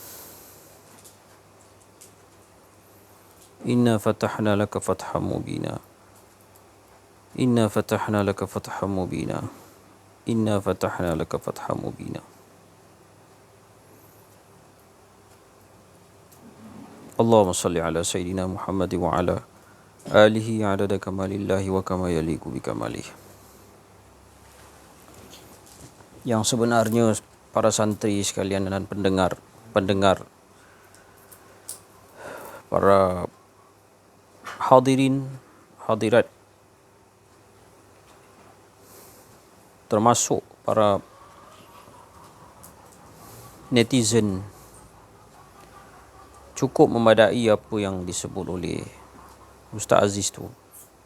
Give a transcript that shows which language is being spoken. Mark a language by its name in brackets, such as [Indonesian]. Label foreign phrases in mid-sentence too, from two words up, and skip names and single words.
[Arabic] إنا فتحنا لك فتحا مبينا إنا فتحنا لك فتحا مبينا إنا فتحنا لك فتحا مبينا. اللهم صل على سيدنا محمد وعلى آله عدد كمال الله وكما يليق بكماله. [Malay] Yang sebenarnya para santri sekalian dan pendengar para hadirin hadirat, termasuk para netizen, cukup memadai apa yang disebut oleh Ustaz Aziz tu.